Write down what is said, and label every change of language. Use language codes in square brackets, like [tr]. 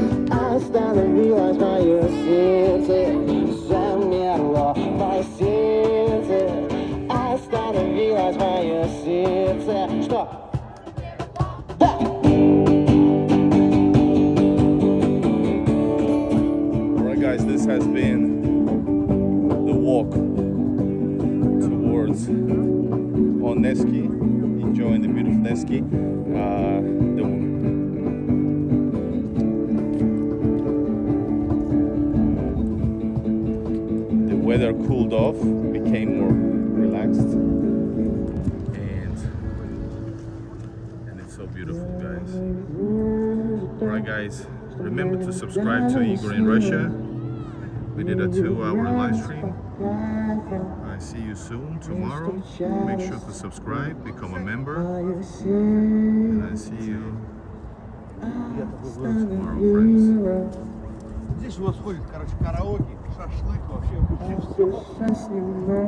[ru] Остановилось мое сердце, замерло мое сердце, остановилось мое сердце. Что? Да! [en] Alright guys, this has been the walk towards Nevsky, enjoying the beautiful Nevsky. The weather cooled off, became more relaxed, and it's so beautiful, guys. Alright guys, remember to subscribe to Igor in Russia. We did a 2-hour live stream. I see you soon tomorrow. Make sure to subscribe, become a member, and I see you tomorrow, friends. [ru] Здесь у вас ходит, короче, караоке, шашлык, вообще все.